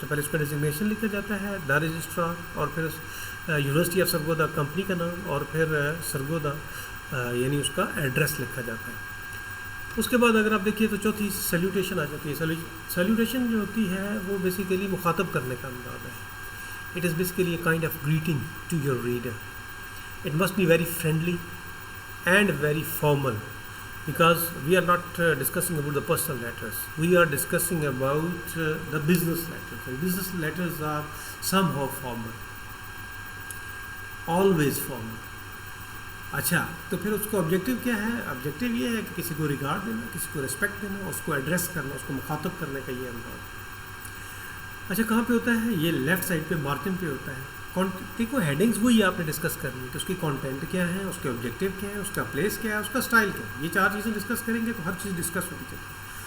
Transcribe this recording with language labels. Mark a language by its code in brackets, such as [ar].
[ur] سب سے پہلے اس کا ڈیزگنیشن لکھا جاتا ہے دا رجسٹرار, اور پھر یونیورسٹی آف سرگودا کمپنی کا نام, اور پھر سرگودا یعنی اس کا ایڈریس لکھا جاتا ہے. اس کے بعد اگر آپ دیکھیے تو چوتھی سیلیوٹیشن آ جاتی ہے. سیلیوٹیشن جو ہوتی ہے وہ بیسیکلی مخاطب کرنے کا انداز ہے. [en] It is basically a kind of greeting to your reader. It must be very friendly and very formal, because we are not discussing about the personal letters. We are discussing about the business letters, and business letters are somehow formal, always formal. [ur] اچھا, تو پھر اس کا objective کیا ہے؟ Objective یہ ہے کہ کسی کو ریگارڈ دینا, کسی کو ریسپیکٹ دینا, اس کو ایڈریس کرنا, اس کو مخاطب کرنے کا یہ انداز. اچھا, کہاں پہ ہوتا ہے؟ یہ لیفٹ سائڈ پہ مارجن پہ ہوتا ہے. دیکھو ہیڈنگز وہی آپ نے ڈسکس کرنی ہے کہ اس کی کانٹینٹ کیا ہے, اس کے آبجیکٹیو کیا ہے, اس کا پلیس کیا ہے, اس کا اسٹائل کیا ہے. یہ چار چیزیں ڈسکس کریں گے تو ہر چیز ڈسکس ہوتی چلتی ہے.